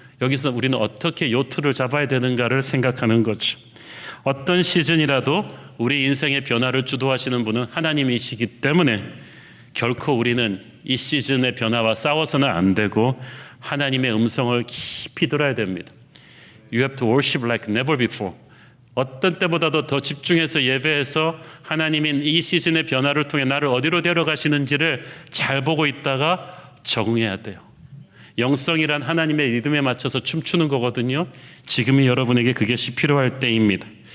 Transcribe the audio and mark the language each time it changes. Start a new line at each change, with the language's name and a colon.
Korean: 여기서 우리는 어떻게 요트를 잡아야 되는가를 생각하는 거죠. 어떤 시즌이라도 우리 인생의 변화를 주도하시는 분은 하나님이시기 때문에 결코 우리는 이 시즌의 변화와 싸워서는 안 되고 하나님의 음성을 깊이 들어야 됩니다.
English: You have to worship like never before.
Korean: 어떤 때보다도 더 집중해서 예배해서 하나님인 이 시즌의 변화를 통해 나를 어디로 데려가시는지를 잘 보고 있다가 적응해야 돼요. 영성이란 하나님의 리듬에 맞춰서 춤추는 거거든요. 지금이 여러분에게 그것이 필요할 때입니다.